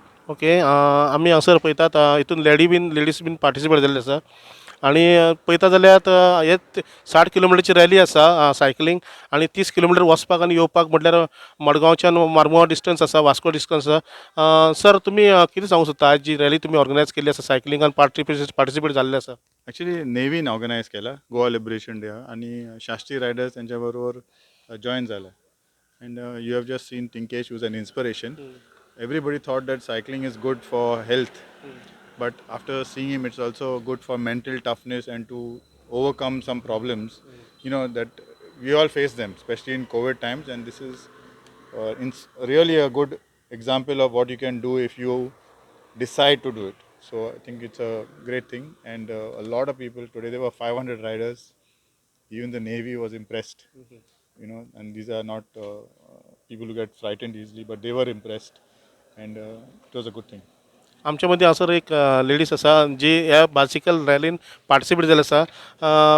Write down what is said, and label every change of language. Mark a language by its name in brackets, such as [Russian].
[Goan Konkani] Okay, आमी हांगसर पळयतात हितून लेडीज बीन पार्टिसिपेट जाल्ले आसा आनी पळयता जाल्यार हे 60 किलोमिटरची रॅली आसा सायकलींग आनी 30 किलोमिटर वचपाक आनी येवपाक म्हटल्यार मडगांवच्यान मारमुगांव डिस्टन्स आसा, वास्को डिस्टन्स आसा. सर तुमी कितें सांगूं सोदता आज जी रॅली तुमी ऑर्गनायज केल्ली आसा सायकलिंगान पार्टिसिपेट जाल्ले आसा? ॲक्च्युली नेवीन ऑर्गनायज केला गोवा लिबरेशन डे आणि शास्त्री रायडर्स त्यांच्याबरोबर जॉईन झाला [English] And you have just seen Tinkesh was an inspiration everybody thought that cycling is good for health but after seeing him it's also good for mental toughness and to overcome some problems that we all face them especially in COVID times and this is really a good example of what you can do if you decide to do it. So I think it's a great thing and a lot of people today, there were 500 riders, even the Navy was impressed, and these are not people who get frightened easily but they were impressed and it was a good thing. [Goan Konkani] आमच्या मध्ये हांगसर एक ladies आसा जी ह्या bicycle रॅलीन participate जाल्ली आसा.